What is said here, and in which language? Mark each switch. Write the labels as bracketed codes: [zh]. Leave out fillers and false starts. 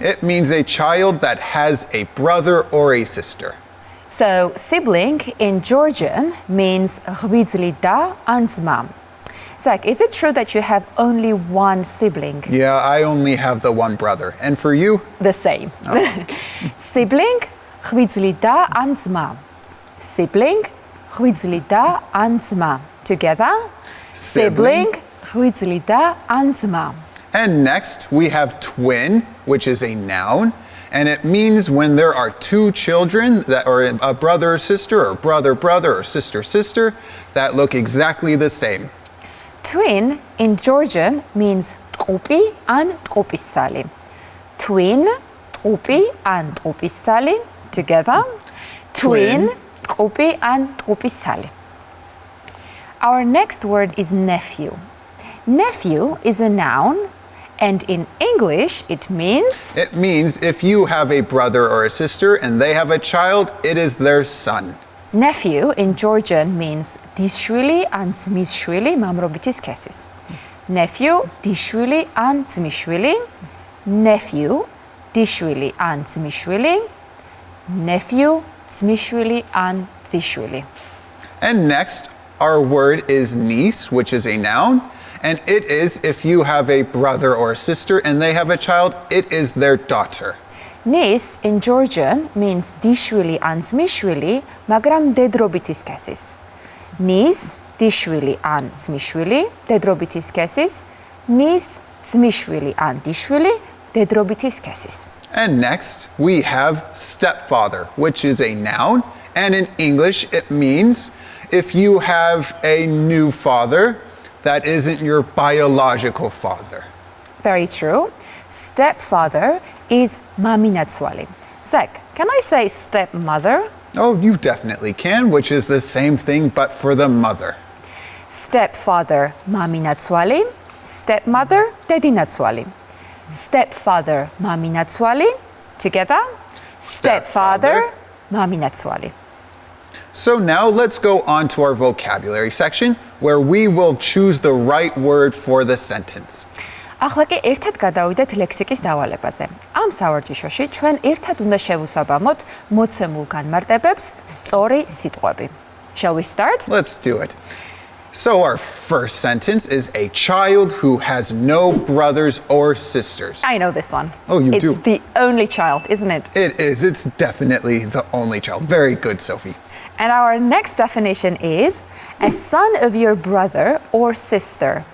[en] It means a child that has a brother or a sister. so sibling in Georgian means [ka] ღვიძლი და ან ძმა. [en] Zach, is it true that you have only one sibling? Yeah, I only have the one brother. And for you? The same. [ka] Sibling ღვიძლი და ან ძმა. Sibling ღვიძლი და ან ძმა. Together? Sibling ღვიძლი და ან ძმა. [en] And next we have twin, which is a noun. And it means when there are two children that are a brother or sister, or brother or sister that look exactly the same. Twin in Georgian means [ka] ტყუპი ან ტყუპისცალი. Twin ტყუპი ან ტყუპისცალი. Together? Twin ტყუპი ან ტყუპისცალი. [en] Our next word is nephew. Nephew is a noun, and in English it means It means if you have a brother or a sister and they have a child, it is their son. nephew in Georgian means [ka] დისშვილი ან ძმისშვილი მამრობითი სქესის. Nephew დისშვილი ან ძმისშვილი. Nephew დისშვილი ან ძმისშვილი. Nephew ძმისშვილი ან დისშვილი. [en] And next, our word is niece, which is a noun. And it is if you have a brother or a sister and they have a child, it is their daughter. Niece in Georgian means [ka] დიშვილი ან ძმისშვილი, მაგრამ დედრობითი სქესის. Niece დიშვილი ან ძმისშვილი, დედრობითი სქესის. Niece ძმისშვილი ან დიშვილი, დედრობითი სქესის. [en] And next, we have stepfather, which is a noun. And in English, it means if you have a new father that isn't your biological father. Very true. Stepfather is მამინაცვალი. Zach, can I say stepmother? Oh, you definitely can, which is the same thing, but for the mother. Stepfather მამინაცვალი, stepmother დედინაცვალი. Stepfather მამინაცვალი. Together? stepfather, მამინაცვალი. So now let's go on to our vocabulary section where we will choose the right word for the sentence. [ka] ახლა კი ერთად გადავიდეთ ლექსიკის დავალებაზე. ამ სავარჯიშოში ჩვენ ერთად უნდა შევუსაბამოთ მოცემულ განმარტებებს სწორი სიტყვები. [en] Shall we start? Let's do it. So our first sentence is a child who has no brothers or sisters. I know this one. Oh, you do? It's the only child, isn't it? It is. It's definitely the only child. Very good, Sophie. And our next definition is a son of your brother or sister.